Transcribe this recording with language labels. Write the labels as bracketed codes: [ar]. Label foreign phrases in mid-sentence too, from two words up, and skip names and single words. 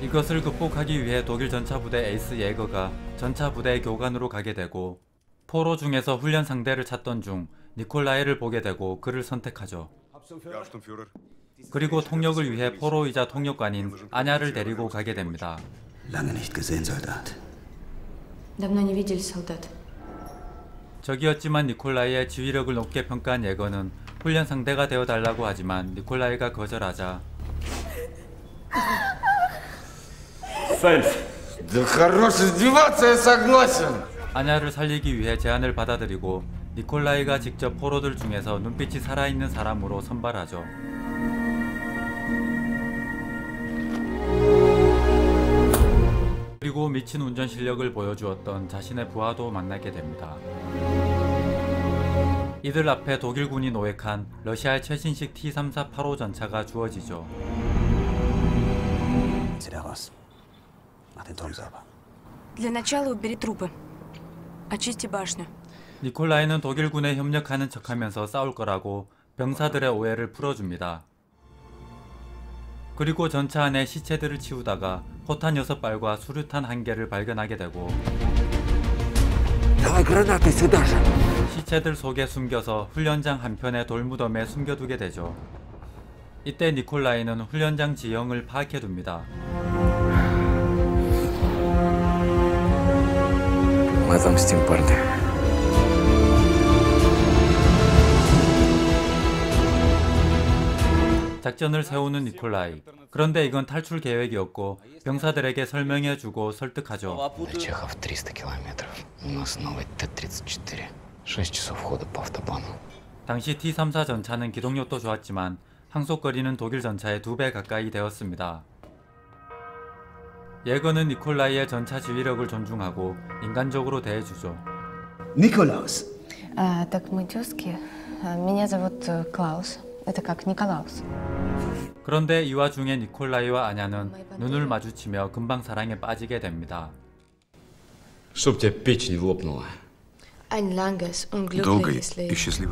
[ko] 이것을 극복하기 위해 독일 전차부대 에이스 예거가 전차부대의 교관으로 가게 되고, 포로 중에서 훈련 상대를 찾던 중 니콜라이를 보게 되고 그를 선택하죠. 그리고 통역을 위해 포로이자 통역관인 아냐를 데리고 가게 됩니다. [de] Lange nicht gesehen, Soldat. [ru] Давно не видели, солдат. [ko] 적이었지만 니콜라이의 지휘력을 높게 평가한 예거는 훈련 상대가 되어달라고 하지만 니콜라이가 거절하자 [ru] Да хорош издеваться, я согласен. [ko] 아냐를 살리기 위해 제안을 받아들이고 니콜라이가 직접 포로들 중에서 눈빛이 살아있는 사람으로 선발하죠. 그리고 미친 운전 실력을 보여주었던 자신의 부하도 만나게 됩니다. 이들 앞에 독일군이 노획한 러시아의 최신식 T-3485 전차가 주어지죠. [de] Zieh da raus. Mach den Turm sauber. [ru] Для начала убери трупы. Очисти башню. [ko] 니콜라이는 독일군에 협력하는 척하면서 싸울 거라고 병사들의 오해를 풀어줍니다. 그리고 전차 안에 시체들을 치우다가 포탄 6발과 수류탄 1개를 발견하게 되고 [ru] Давай гранаты сюда же. [ko] 시체들 속에 숨겨서 훈련장 한편의 돌무덤에 숨겨두게 되죠. 이때 니콜라이는 훈련장 지형을 파악해둡니다. [ru] Мы отомстим, парни. [ko] 작전을 세우는 니콜라이. 그런데 이건 탈출 계획이었고 병사들에게 설명해주고 설득하죠. [ru] До Чехов 300 километров. У нас новый Т-34. 6 часов хода по автобану. [ko] 당시 T-34 전차는 기동력도 좋았지만 항속거리는 독일 전차의 2배 가까이 되었습니다. 예거는 니콜라이의 전차 지휘력을 존중하고 인간적으로 대해주죠. [ru] Nikolaus. Так мы тёзки. Меня зовут Клаус. Это как Николаус. [ko] 그런데 이 와중에 니콜라이와 아냐는 눈을 마주치며 금방 사랑에 빠지게 됩니다. [ru] Чтоб тебя печень лопнула. [de] Ein langes und [ru] Долгой [de] glückliches [ru] и [de] Leben. [ru] счастливой.